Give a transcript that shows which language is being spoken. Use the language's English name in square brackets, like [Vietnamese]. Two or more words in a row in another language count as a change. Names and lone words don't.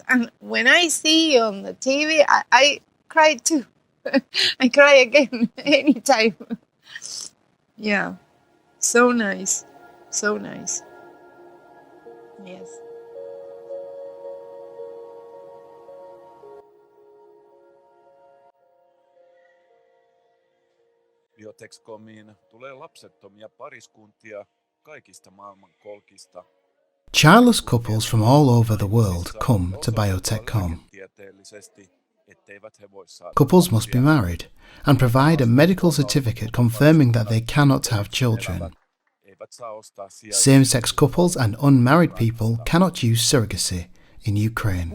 [English] And when I see on the TV, I cry too. I cry again anytime. Yeah, so nice, so nice. Yes. [Finnish] Biotech.comiin tulee lapsettomia pariskuntia kaikista maailmankolkista. [English] Childless couples from all over the world come to Biotech.com. Couples must be married and provide a medical certificate confirming that they cannot have children. Same-sex couples and unmarried people cannot use surrogacy in Ukraine.